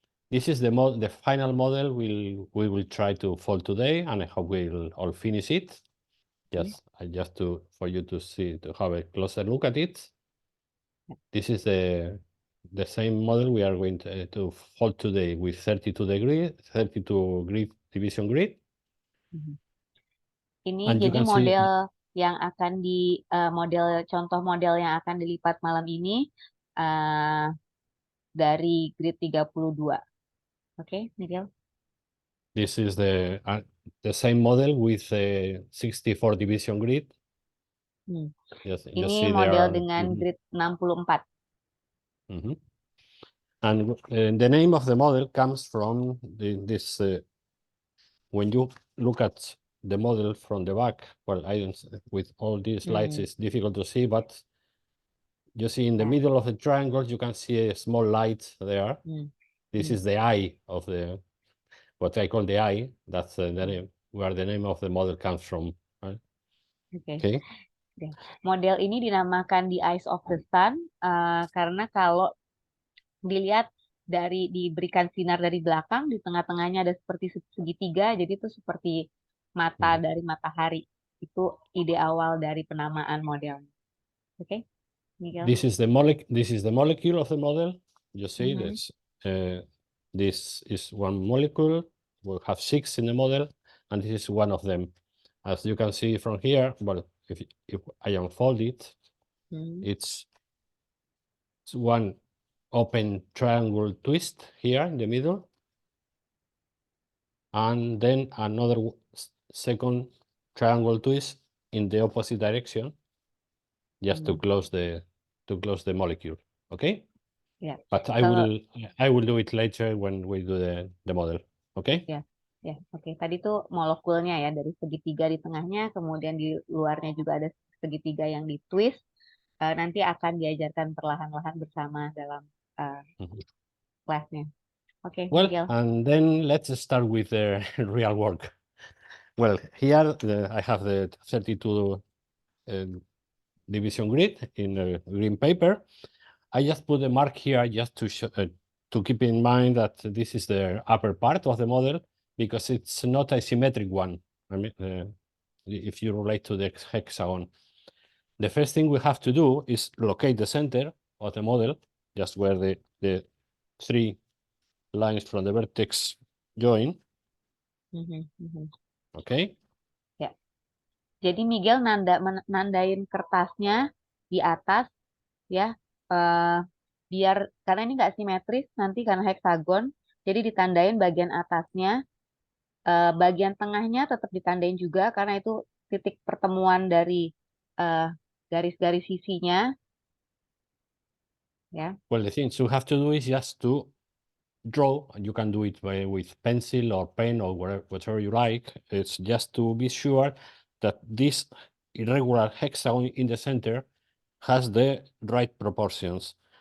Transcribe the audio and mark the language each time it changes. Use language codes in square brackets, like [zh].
[en] This is the final model we will try to fold today, and I hope we'll all finish it. For you to see, to have a closer look at it. This is the same model we are going to fold today with 32 grid division grid. [id] Ini [en] And you [id] jadi [en] can see [id] model yang akan contoh model yang akan dilipat malam ini dari grid 32. [en] Okay, Miguel. this is the same model with a 64 division grid. [id] Ini model dengan grid 64. [en] And the name of the model comes from this. When you look at the model from the back, well, with all these lights, it's difficult to see, but you see in the middle of the triangle, you can see a small light there. This is the eye of what I call the eye. That's the name, where the name of the model comes from. Right? Okay. [id] Model ini dinamakan the eyes of the sun karena kalau dilihat diberikan sinar dari belakang, di tengah-tengahnya ada seperti segitiga, jadi itu seperti mata dari matahari. Itu ide awal dari penamaan modelnya. Oke? [en] Miguel? This is the molecule of the model. You see, this is one molecule. We'll have 6 in the model, and this is one of them. As you can see from here, well, if I unfold it, it's one open triangle twist here in the middle, and then another second triangle twist in the opposite direction, just to close the molecule. Okay. [id] Ya, [en] But I will do it later when we do the model. Okay. [id] ya, oke. Tadi tuh molekulnya ya, dari segitiga di tengahnya, kemudian di luarnya juga ada segitiga yang di twist. Nanti akan diajarkan perlahan-lahan bersama dalam kelasnya. Oke, [en] Well, Miguel. and then let's start with the real work. Well, here I have the 32 division grid in a green paper. I just put a mark here just to show, to keep in mind that this is the upper part of the model, because it's not a symmetric one. I mean, if you relate to the hexagon, the first thing we have to do is locate the center of the model, just where the 3 lines from the vertex join. Okay. [id] Ya. Jadi Miguel nandain kertasnya di atas ya, biar karena ini nggak simetris nanti karena heksagon, jadi ditandain bagian atasnya, bagian tengahnya tetap ditandain juga karena itu titik pertemuan dari garis-garis sisinya. Ya. [en] Well, the things you have to do is just to draw, and you can do it with pencil or pen or whatever you like. It's just to be sure that this irregular hexagon in the center has the right proportions.